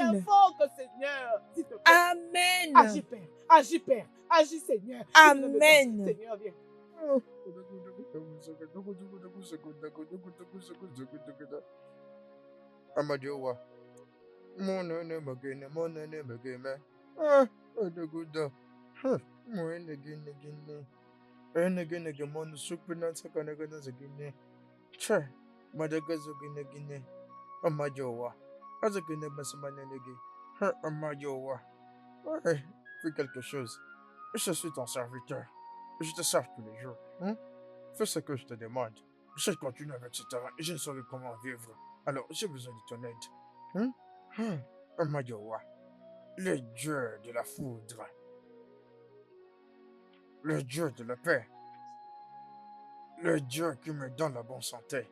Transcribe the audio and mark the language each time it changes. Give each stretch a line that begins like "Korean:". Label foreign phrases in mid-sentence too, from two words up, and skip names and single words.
French: t'invoque, Seigneur. S'il te plaît. Amen. Agis, Père. Agis, Père. Agis, Seigneur. J'ai besoin de toi. Amen. Seigneur, viens. Amajowa. Monene magene, monene mageme. Odogudo. Moene gine gine. Ene gine gemon supina sakana gana zagine. Che, madagazo gine gine. Amajowa. Azagine basamanenegi. Amajowa. Ouais, fais quelque chose. Je suis ton serviteur. Je te sers tous les jours. Fais ce que je te demande. Je continue avec ce terrain et je ne saurais comment vivre. Alors, j'ai besoin de ton aide. Amajowa, le Dieu de la foudre, le Dieu de la paix, le Dieu qui me donne la bonne santé.